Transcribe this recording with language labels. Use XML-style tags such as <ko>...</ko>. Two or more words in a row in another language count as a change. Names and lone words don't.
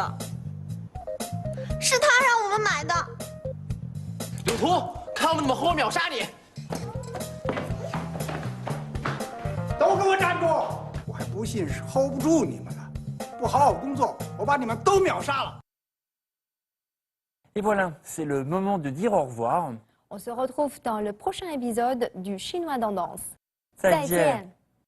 <zh>是他让我们买的。柳图，看我们怎么活活秒杀你！都给我站住！我还不信是 hold 不住你们呢。不好好工作，我把你们都秒杀了。</zh> <fr>Et voilà, c'est le moment de dire au revoir. On se retrouve dans le prochain épisode du Chinois dans Danse.</fr> <zh>再见。</zh>